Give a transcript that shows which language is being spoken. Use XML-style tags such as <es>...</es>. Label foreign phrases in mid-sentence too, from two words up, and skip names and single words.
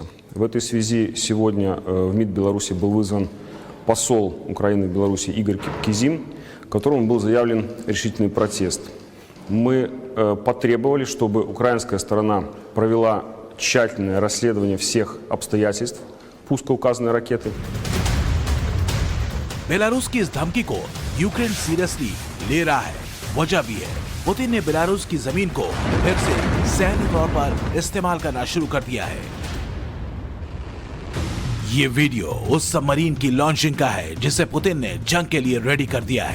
<ru>В этой связи сегодня в МИД Беларуси был вызван посол Украины в Беларуси Игорь Кизим, которому был заявлен решительный протест. Мы потребовали, чтобы украинская сторона провела тщательное расследование всех обстоятельств пуска указанной ракеты.</ru> <hi>बेलारूस की इस धमकी को यूक्रेन सीरियसली ले रहा है। वजह भी है, पुतिन ने बेलारूस की जमीन को फिर से सैन्य तौर पर इस्तेमाल करना शुरू कर दिया है। ये वीडियो उस सबमरीन की लॉन्चिंग का है जिसे पुतिन ने जंग के लिए रेडी कर दिया है।</hi>